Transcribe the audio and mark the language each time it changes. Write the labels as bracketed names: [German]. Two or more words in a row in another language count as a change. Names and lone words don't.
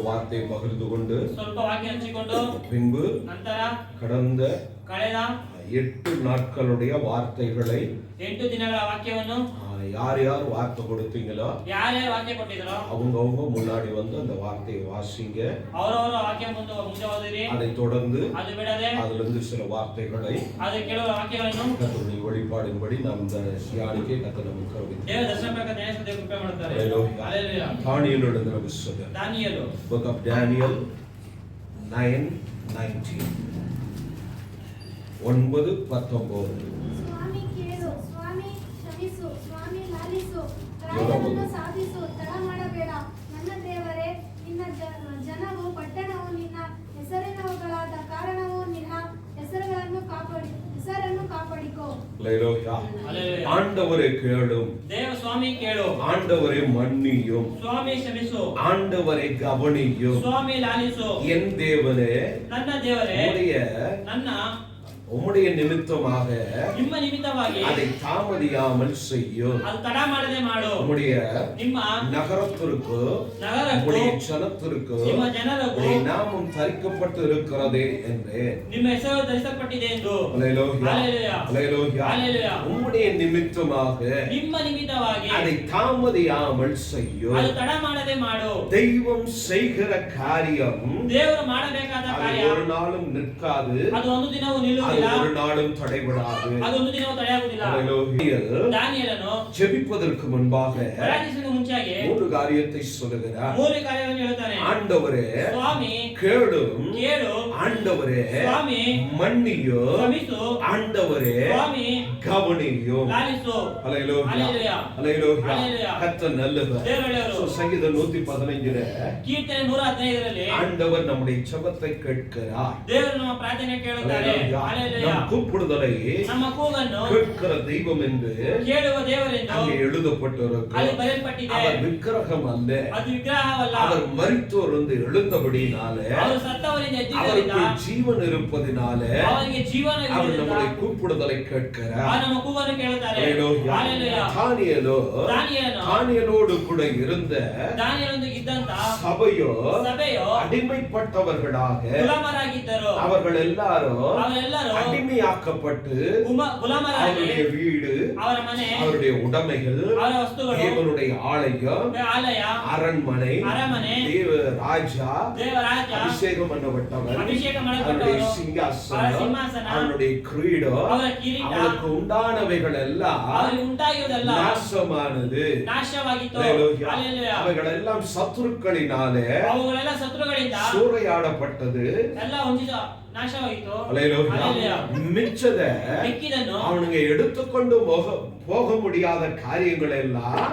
[Tamil] வார்த்தையை பகிர்ந்து கொண்டு [Kannada] ಸ್ವಲ್ಪ ವಾಕ್ಯ ಹಂಚಿಕೊಂಡು [Tamil] பின்பு [Kannada] ನಂತರ [Tamil] கடந்த [Kannada] ಕಳೆದ [Tamil] 8 நாட்களுடைய வார்த்தைகளை [Kannada] 8 ದಿನಗಳ ವಾಕ್ಯವನ್ನು [Tamil] யார் யார் வார்த்தை கொடுத்தீங்களோ [Kannada] ಯಾರ್ಯಾರು ವಾಕ್ಯ ಕೊಟ್ಟಿದ್ರೋ [Tamil] அவங்கவங்க முன்னாடி வந்து அந்த வார்த்தையை வாசிங்க. [Kannada] ಅವರವರ ವಾಕ್ಯ ಮುಂದೆ ಓದಿರಿ. [Tamil] அதை தொடர்ந்து [Kannada] ಅದು ಬಿಡದೆ [Tamil] அதிலிருந்து சில வார்த்தைகளை [Kannada] ಅದು ಕೆಲವು ವಾಕ್ಯಗಳನ್ನು [Tamil] கர்த்தருடைய வெளிப்பாடின்படி நாம் இந்த தியானிக்க கர்த்தர் நமக்கு கருவித்தார். [Kannada] ದೇವರ ದರ್ಶನ ಪ್ರಕಾರ ಧ್ಯಾನಿಸಲು ದೇವರು ಕೃಪೆ ಮಾಡುತ್ತಾರೆ. [Tamil] ஹalleluya. தானியேல் எழுதின புத்தகம் [Kannada] ದಾನಿಯೇಲು [English] book of Daniel 9:19 9:19 [Kannada] ಸ್ವಾಮಿ ಕೇಳು, ಸ್ವಾಮಿ ಕ್ಷಮಿಸು, ಸ್ವಾಮಿ ಲಾಲಿಸು, ಕಾರ್ಯವನ್ನು ಸಾಧಿಸು, ತಡ ಮಾಡಬೇಡ. ನನ್ನ ದೇವರೇ, ನಿನ್ನ ಜನವು ಪಟ್ಟಣವು ನಿನ್ನ ಹೆಸರಿನವುಗಳಾದ ಕಾರಣವು ನಿನ್ನ ಹೆಸರನ್ನು ಕಾಪಾಡಿಕೋ. [Tamil] ஹalleluya. ஆண்டவரே கேளும், [Kannada] ದೇವ ಸ್ವಾಮಿ ಕೇಳು, [Tamil] ஆண்டவரே மன்னியும், [Kannada] ಸ್ವಾಮಿ ಕ್ಷಮಿಸು, [Tamil] ஆண்டவரை கவனியும், [Kannada] ಸ್ವಾಮಿ ಲಾಲಿಸು. [Tamil] என் தேவனே, [Kannada] ನನ್ನ ದೇವರೇ, ನನ್ನ [Tamil] உம்முடைய நிமித்தமாக [Kannada] ನಿಮ್ಮ ನಿಮಿತ್ತವಾಗಿ [Tamil] அதை தாமதியாமல் செய்யும். [Kannada] ಅದು ತಡ ಮಾಡದೆ ಮಾಡು. [Tamil] உம்முடைய [Kannada] ನಿಮ್ಮ [Tamil] நகரத்திற்கு [Kannada] ನಗರಕ್ಕೂ [Tamil] உம்முடைய ஜனத்திற்கு [Kannada] ನಿಮ್ಮ ಜನರಿಗೂ [Tamil] உம்முடைய நாமம் தரிக்கப்பட்டு இருக்கிறதே என்றேன். [Kannada] ನಿಮ್ಮ ಹೆಸರು ಧರಿಸಲ್ಪಟ್ಟಿದೆ ಎಂದು. [Tamil] ஹalleluya. ஹalleluya. ஹalleluya. ஹalleluya. உம்முடைய நிமித்தமாக [Kannada] ನಿಮ್ಮ ನಿಮಿತ್ತವಾಗಿ [Tamil] அதை தாமதியாமல் செய்யும். [Kannada] ಅದು ತಡ ಮಾಡದೆ ಮಾಡು. [Tamil] தெய்வம் செய்கிற காரியம் [Kannada] ದೇವರು ಮಾಡಬೇಕಾದ [Tamil] அது [Kannada] ಕಾರ್ಯ [Tamil] ஒரு நாளும் நிற்காது, [Kannada] ಅದು ಒಂದು ದಿನವೂ [Tamil] அது [Kannada] ನಿಲ್ಲುವುದಿಲ್ಲ, [Tamil] ஒரு நாளும் தடைபடாது. [Kannada] ಅದು ಒಂದು ದಿನವೂ ತಡೆಯಾಗುವುದಿಲ್ಲ. [Tamil] ஹalleluya. [Kannada] ದಾನಿಯೇಲನು [Tamil] ஜெபிப்பதற்கு முன்பாக [Kannada] ಪ್ರಾರ್ಥಿಸುವ ಮುಂಚಾಗಿ [Tamil] மூன்று காரியத்தை சொல்லுகிறார். [Kannada] ಮೂರು ಕಾರ್ಯಗಳನ್ನು ಹೇಳುತ್ತಾನೆ. [Tamil] ஆண்டவரே [Kannada] ಸ್ವಾಮಿ [Tamil] கேளும், [Kannada] ಕೇಳು, [Tamil] ஆண்டவரே [Kannada] ಸ್ವಾಮಿ [Tamil] மன்னியும், [Kannada] ಕ್ಷಮಿಸು, [Tamil] ஆண்டவரே [Kannada] ಸ್ವಾಮಿ [Tamil] கவனியும். [Kannada] ಲಾಲಿಸು. [Tamil] ஹalleluya. ஹalleluya. ஹalleluya. ஹalleluya. கர்த்தர் நல்லவர். [Kannada] ದೇವರು ಒಳ್ಳೆಯವರು. [Tamil] சங்கீதம் 115 [Kannada] ಕೀರ್ತನೆ 115ರಲ್ಲಿ [Tamil] ஆண்டவர் நம்முடைய ஜெபத்தை கேட்கிறார். [Kannada] ದೇವರು ನಮ್ಮ ಪ್ರಾರ್ಥನೆ ಕೇಳುತ್ತಾರೆ. ಹalleluya. [Tamil] நம் கூப்பிடுதலை [Kannada] ನಮ್ಮ ಕೂಗನ್ನು [Tamil] கேட்கிற தெய்வம் என்று [Kannada] ಕೇಳುವ ದೇವರೆಂದು [Tamil] அங்கே [Kannada] ಅಲ್ಲಿ [Tamil] எழுதப்பட்டிருக்கிறது. [Kannada] ಬರೆಯಲ್ಪಟ್ಟಿದೆ. [Tamil] அவர் விக்கிரகம் அல்ல, [Kannada] ಅದು ವಿಗ್ರಹವಲ್ಲ. [Tamil] அவர் மரித்தோர் வந்து எழுந்தபடினாலே, [Kannada] ಅವರು ಸತ್ತವರಿಂದ ಎದ್ದಿದ್ದರಿಂದ [Tamil] அவருக்கு ஜீவன் இருப்பதினாலே [Kannada] ಅವರಿಗೆ ಜೀವನ [Tamil] அவர் [Kannada] ಇರುವುದರಿಂದ [Tamil] நம்முடைய கூப்பிடுதலை கேட்கிறார். [Kannada] ಆ ನಮ್ಮ ಕೂಗನ್ನು ಕೇಳುತ್ತಾರೆ. [Tamil] ஹalleluya. [Kannada] ಹalleluya. [Tamil] தானியேலோடு கூட இருந்த [Kannada] ದಾನಿಯೇಲನೊಂದಿಗೆ ಇದ್ದಂತ [Tamil] சபையோ [Kannada] ಸಭೆಯೋ [Tamil] அடிமைப்பட்டவர்களாக [Kannada] ಗುಲಾಮರಾಗಿದ್ದರು. [Tamil] அவர்கள் எல்லாரும் [Kannada] ಅವರೆಲ್ಲರೂ [Tamil] அடிமையாக்கப்பட்டு [Kannada] ಗುಲಾಮರಾಗಿ [Tamil] அவருடைய வீடு, [Kannada] ಅವರ ಮನೆ, [Tamil] அவருடைய உடைமைகள், [Kannada] ಅವರ ವಸ್ತುಗಳು, [Tamil] தேவனுடைய ஆலயம், [Kannada] ಆಲಯ, [Tamil] அரண்மனை, [Kannada] ಅರಮನೆ, [Tamil] தேவ ராஜா, [Kannada] ದೇವರಾಜ, [Tamil] அபிஷேகம் பண்ணப்பட்டவர், [Kannada] ಅಭಿಷೇಕ [Tamil] அவருடைய [Kannada] ಮಾಡಲ್ಪಟ್ಟವರು, ಅವರ [Tamil] சிங்காசனம், [Kannada] ಸಿಂಹಾಸನ, [Tamil] அவருடைய கிரீடம், [Kannada] ಅವರ ಕಿರೀಟ, [Tamil] அவருக்கு உண்டானவைகள் எல்லாம் [Kannada] ಅವರಿಗೆ ಉಂಟಾಗಿರುವುದೆಲ್ಲ [Tamil] நாசமானது. [Kannada] ನಾಶವಾಗಿತ್ತು. [Tamil] ஹalleluya. [Kannada] ಹalleluya. [Tamil] அவைகள் எல்லாம் சத்துருக்களினாலே [Kannada] ಅವುಗಳೆಲ್ಲ ಶತ್ರುಗಳಿಂದ [Tamil] சூறையாடப்பட்டது. [Kannada] ಎಲ್ಲ ಹೊಂದಿದ ನಾಶವಾಗಿತ್ತು. [Tamil] ஹalleluya. [Kannada] ಹalleluya. [Tamil] மிச்சத [Kannada] ಮಿಕ್ಕಿದನ್ನು [Tamil] அவனுங்க எடுத்துக்கொண்டு போக முடியாத காரியங்கள் எல்லாம்